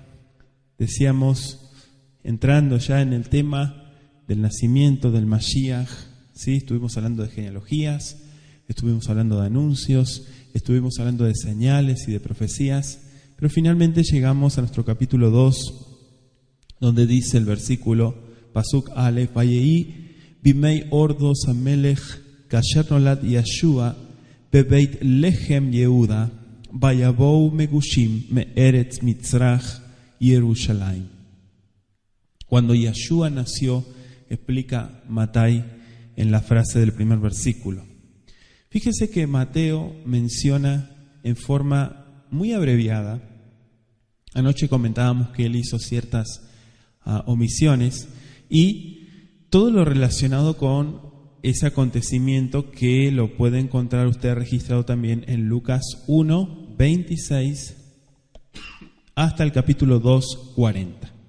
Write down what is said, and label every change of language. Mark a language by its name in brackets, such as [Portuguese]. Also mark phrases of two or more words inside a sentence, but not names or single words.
[Spanish] Decíamos, entrando ya en el tema del nacimiento del Mashiach, ¿sí? Estuvimos hablando de genealogías, estuvimos hablando de anuncios, estuvimos hablando de señales y de profecías, pero finalmente llegamos a nuestro capítulo 2, donde dice el versículo [Hebrew] פסוק אלף ויהי בימי הורדוס המלך כאשר נולד ישוע בבית לחם יהודה ויבאו מגושים מארץ מזרח ירושלים. [Spanish] Cuando Yeshua nació, explica Matai en la frase del primer versículo. Fíjese que Mateo menciona en forma muy abreviada. Anoche comentábamos que él hizo ciertas omisiones y todo lo relacionado con ese acontecimiento que lo puede encontrar usted registrado también en Lucas 1, 26 hasta el capítulo 2, 40.